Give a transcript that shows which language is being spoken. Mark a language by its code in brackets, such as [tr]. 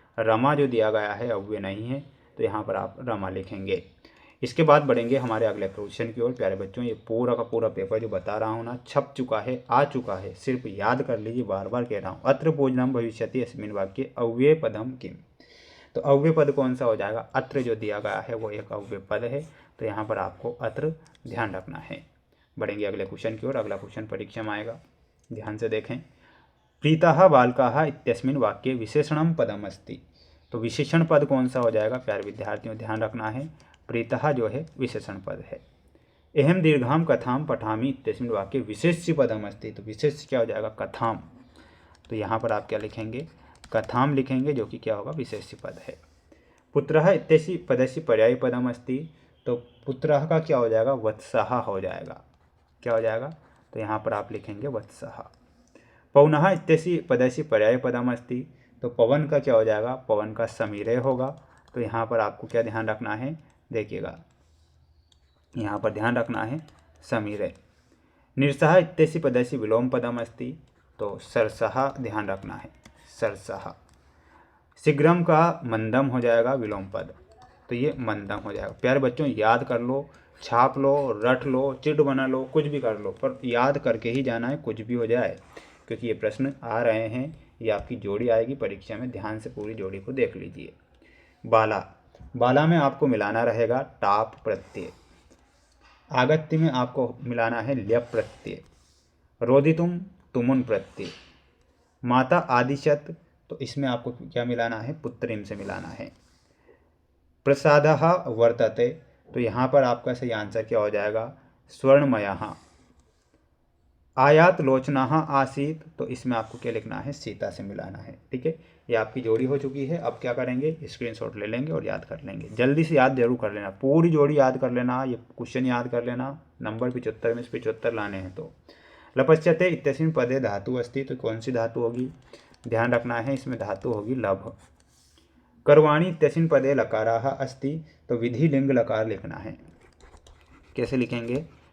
[hi] रमा जो दिया गया है अव्यय नहीं है, तो यहाँ पर आप रमा लिखेंगे। इसके बाद बढ़ेंगे हमारे अगले क्वेश्चन की ओर। प्यारे बच्चों, ये पूरा का पूरा पेपर जो बता रहा हूँ ना, छप चुका है, आ चुका है। सिर्फ याद कर लीजिए, बार बार कह रहा हूँ। [sa] अत्र भोजनम भविष्यति अस्मिन् वाक्ये अव्यय पदम किम। [hi] तो अव्यय पद कौन सा हो जाएगा? अत्र जो दिया गया है वो एक अव्यय पद है, तो यहाँ पर आपको अत्र ध्यान रखना है। बढ़ेंगे अगले क्वेश्चन की ओर। अगला क्वेश्चन परीक्षा में आएगा, ध्यान से देखें। [sa] प्रीताः बालकाः इत्यस्मिन् वाक्ये विशेषणम पदम अस्ति। [hi] तो विशेषण पद कौन सा हो जाएगा प्यारे विद्यार्थियों? ध्यान रखना है, प्रीतः जो है विशेषण पद है। [sa] अहम दीर्घाम कथाम पठामि इत्यस्मिन् वाक्ये विशेष्य पदम अस्ति। [hi] तो विशेष्य क्या हो जाएगा? कथाम। तो यहाँ पर आप क्या लिखेंगे? कथाम लिखेंगे, जो कि क्या होगा? विशेष्य पद है। [sa] पुत्रः इत्यस्य पदस्य पर्यायी पदम अस्ति। [hi] तो पुत्रः का क्या हो जाएगा? वत्सः हो जाएगा। क्या हो जाएगा? तो यहाँ पर आप लिखेंगे वत्सः। [sa] पवनः इत्यस्य पदस्य पर्याय पदम अस्ति। [hi] तो पवन का क्या हो जाएगा? पवन का समीरय होगा। तो यहाँ पर आपको क्या ध्यान रखना है? देखिएगा, यहाँ पर ध्यान रखना है समीरय। [sa] निरसः इत्यस्य पदस्य विलोम पदम अस्ति। [hi] तो सरसः ध्यान रखना है, सरसः। शीघ्रम का मंदम हो जाएगा विलोम पद, तो ये मंदम हो जाएगा। प्यारे बच्चों, याद कर लो, छाप लो, रट लो, चिट बना लो, कुछ भी कर लो, पर याद करके ही जाना है, कुछ भी हो जाए, क्योंकि ये प्रश्न आ रहे हैं। ये आपकी जोड़ी आएगी परीक्षा में, ध्यान से पूरी जोड़ी को देख लीजिए। बाला, बाला में आपको मिलाना रहेगा टाप प्रत्यय। आगत्य में आपको मिलाना है ल्यप प्रत्यय। रोदितुम तुमुन प्रत्यय। माता आदिशत, तो इसमें आपको क्या मिलाना है? पुत्रिम से मिलाना है। प्रसादः वर्तते, तो यहाँ पर आपका सही आंसर क्या हो जाएगा? स्वर्णमयः। आयात लोचनाः आसीत, तो इसमें आपको क्या लिखना है? सीता से मिलाना है। ठीक है, ये आपकी जोड़ी हो चुकी है। अब क्या करेंगे? स्क्रीनशॉट ले लेंगे और याद कर लेंगे। जल्दी से याद जरूर कर लेना, पूरी जोड़ी याद कर लेना, ये क्वेश्चन याद कर लेना। नंबर 75 में से 75 लाने हैं। [sa] तो लपस्यते इत्यस्मिन् पदे धातु अस्ति। [hi] तो कौन सी धातु होगी? ध्यान रखना है, इसमें धातु होगी लभ। [sa] करवाणी इत्यस्मिन् पदे लकाराः अस्ति। [hi] तो विधि लिंग लकार लिखना है। कैसे लिखेंगे?